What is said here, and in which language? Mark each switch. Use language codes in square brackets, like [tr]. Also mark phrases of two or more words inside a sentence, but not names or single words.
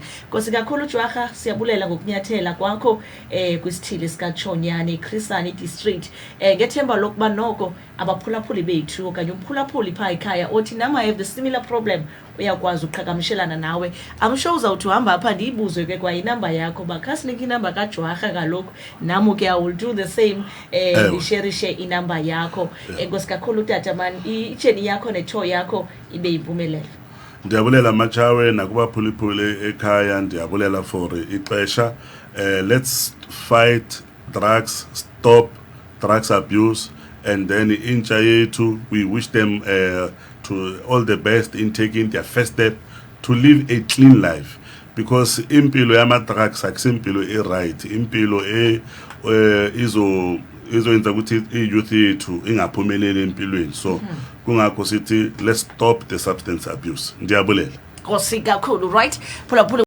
[xh] Nkosi kakhulu Jwarha siyabulela ngokunyathela kwakho kwisithili sikaChonyane eChrisani district ngethemba lokuba noko abaphulaphuli bethu okanye umphulaphuli pha ekhaya othi nama [en] have the similar problem [xh] uyakwazi uqhagamshelana nawe. [en] I'm sure [xh] uzawuthi uhamba apha ndiyibuzwe ke kwa inamba yakho bakhasinike inamba kaJwarha kaloku nami ke [en] I will do the same [xh] ndisherishe inamba yakho. Nkosi kakhulu tata man icheni yakho netho yakho ibe yimpumelelo. Ndiyabulela Machawe nakubaphulaphuli ekhaya ndiyabulela for ixesha. [en] Let's fight drugs, stop drugs abuse. And then [xh] intsha yethu [en] we wish them to all the best in taking their first step to live a clean life because [xh] impilo yama drugs akusimpilo right impilo izoyenza ukuthi iyouth yethu ingaphumeleli empilweni so kungakho sithi [en] let's stop the substance abuse. [xh] Ndiyabulela. Nkosi kakhulu right phulaphuli